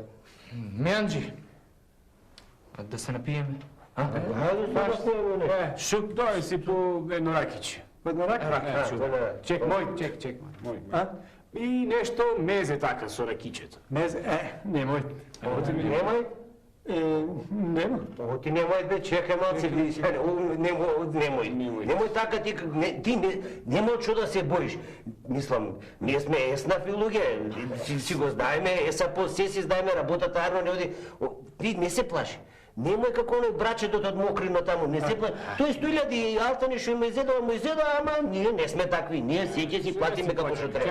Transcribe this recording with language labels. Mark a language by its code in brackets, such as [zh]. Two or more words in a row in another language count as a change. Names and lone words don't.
[mk] Меанджи, да се напиеме? Шук, дој си по едно ракиче. Едно ракиче? Чек, мој. И нешто мезе така со ракичето. Мезе? Немој. Немој? Ovo ti nemoj da čekaj malce, nemoj така ти немoj čo да се боиш. Мислам, ние сме еснафи луѓе, си го знаеме, еса по се си знаеме работата, арно не оди, ти не се плаши. Немој како оној брачетот од Мокрино таму, не се плаши. Тој 100.000 алтани што му изедува, ама ние не сме такви, ние се ќе си платиме како што треба.